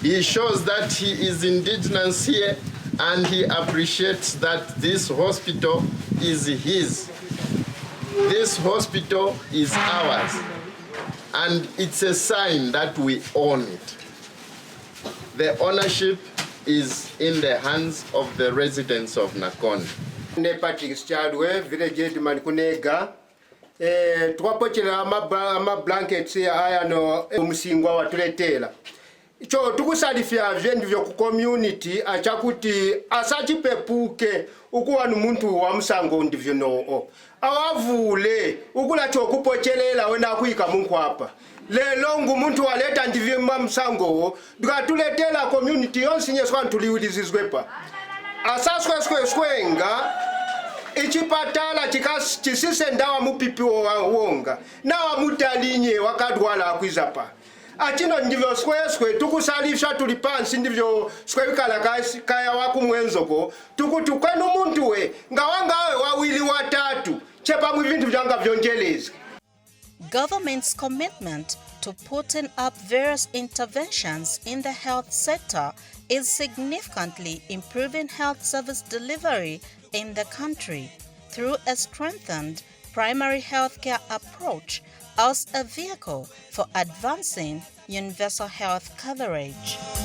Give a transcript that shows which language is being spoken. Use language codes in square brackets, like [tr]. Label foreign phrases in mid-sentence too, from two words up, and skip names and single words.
[en] He shows that he is indigenous here, and he appreciates that this hospital is his. This hospital is ours, and it's a sign that we own it. The ownership is in the hands of the residents of Nakonde. Patrick Chadwe, village edman kunega. [mwn] Twapochera ama blankets aya no Msingwa watuletela. Icho tukusalifya vyendi vyo community achakuti asachipepuke ukuwa numuntu wa msango ndivyo noo. Awavule ukula chokupochelela wenda kuika mungu hapa. Lelo muntu waleta ndivyo msango tukatuletela community yonsi nyeswa ntuliwilizizwepa. Asasweswenga ichipatala chisise ndawa mupipi wonga na wamutalinye wakadwala akwizapa. Achino ndivyo sweswe tukusalifya tulipansi ndivyo swebikala kaya wakumwenzoko tukutukanu muntu we ngawangawe wawili watatu chepa mwivintu vyanga vyonjelezi. [en] Government's commitment to putting up various interventions in the health sector is significantly improving health service delivery in the country through a strengthened primary healthcare approach as a vehicle for advancing universal health coverage.